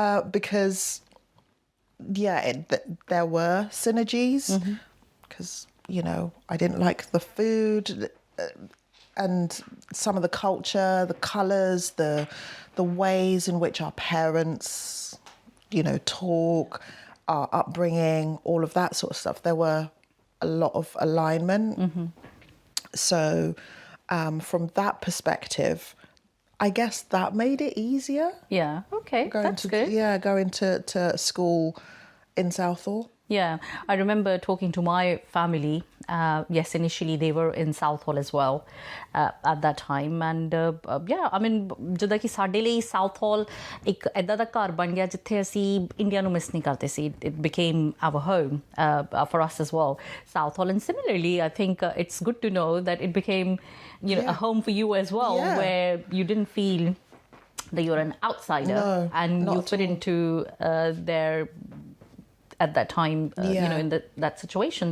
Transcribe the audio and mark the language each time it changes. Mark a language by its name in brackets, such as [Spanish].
[English] Because there were synergies, because you know, I didn't like the food and some of the culture, the colours, the ways in which our parents, you know, talk, our upbringing, all of that sort of stuff. There were a lot of alignment. So from that perspective, I guess that made it easier. Yeah. Okay. That's good. Yeah, going to school in Southall. Yeah, I remember talking to my family. Yes, initially they were in Southall as well at that time, and yeah, I mean, [Punjabi] ਜਿੱਦਾਂ ਕਿ ਸਾਡੇ ਲਈ Southall ਇੱਕ ਐਦਾਂ ਦਾ ਘਰ ਬਣ ਗਿਆ ਜਿੱਥੇ ਅਸੀਂ ਇੰਡੀਆ ਨੂੰ ਮਿਸ ਨਹੀਂ ਕਰਦੇ ਸੀ. [English] It became our home for us as well, Southall, and similarly, I think it's good to know that it became, you know, a home for you as well, where you didn't feel that you're an outsider and you fit into their at that time, you know, in that situation.